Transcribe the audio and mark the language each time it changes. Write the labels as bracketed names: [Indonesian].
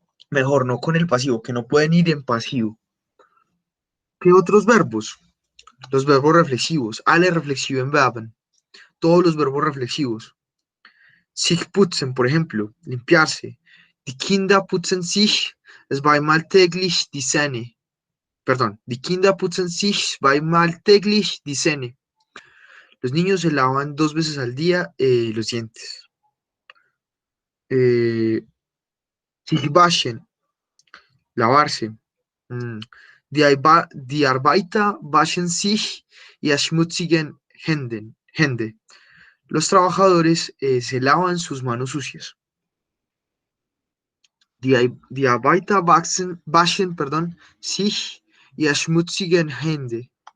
[Spanish] Mejor, no con el pasivo, que no pueden ir en pasivo. ¿Qué otros verbos? Los verbos reflexivos. [German] Alle reflexiven Verben. [Spanish] Todos los verbos reflexivos. Sich putzen, por ejemplo, limpiarse. [German] Die Kinder putzen sich zweimal täglich die Zähne. Perdón, die Kinder putzen sich zweimal täglich die Zähne. [Spanish] Los niños se lavan 2 veces al día los dientes. Sich waschen, lavarse. Mm. [German] Die Arbeiter waschen sich ihre schmutzigen Hände. [Spanish] Los trabajadores se lavan sus manos sucias. [German] Die Arbeiter waschen, perdón, sich ihre schmutzigen Hände.